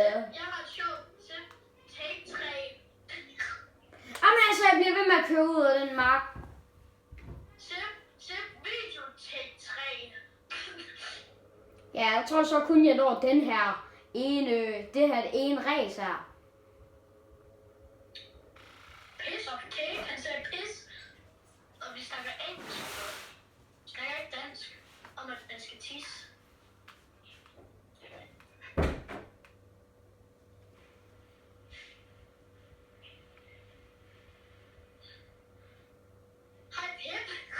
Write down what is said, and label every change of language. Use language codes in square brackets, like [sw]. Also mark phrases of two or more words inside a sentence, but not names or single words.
[da] Jeg har et sjovt take 3. Jamen altså, jeg bliver ved med at køre ud af den mark. Video take 3. Ja, jeg tror så kun, jeg når den her det ene race her. [en] Piss of cake, [da] han sagde piss. Og vi snakker engelsk. Vi snakker ikke dansk. Om at man skal tisse. Hej Pip.